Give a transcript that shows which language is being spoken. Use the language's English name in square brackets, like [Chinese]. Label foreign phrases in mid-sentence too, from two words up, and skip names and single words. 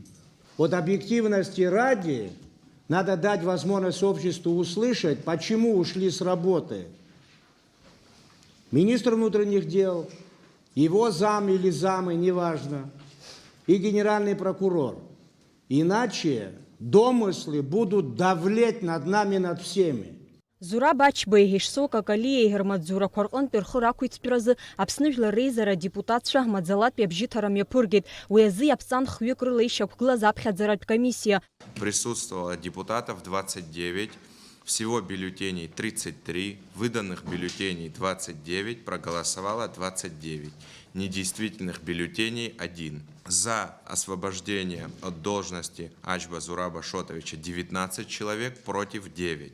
[Russian] Вот объективности ради надо дать возможность обществу услышать, почему ушли с работы министр внутренних дел, его зам или замы, неважно, и генеральный прокурор. Иначе домыслы будут давлеть над нами, над всеми. [Abkhazian] Зураб Ачбеи Шсоу Какалиеи рмаҵзурақәа рҟынтәи рхы рақәиҭтәразы Аԥсны жәлар реизара адепутатцәа маӡалатәи абжьыҭарам иаԥыргеит. Уи азы иаԥҵан хҩык рыла ишьақәгылаз аԥхьаӡаратә комиссия. [Russian] Присутствовало депутатов 29, всего бюллетеней 33, выданных бюллетеней 29, проголосовало 29, недействительных бюллетеней 1. За освобождение от должности Ачба Зураба Шотовича 19 человек, против 9.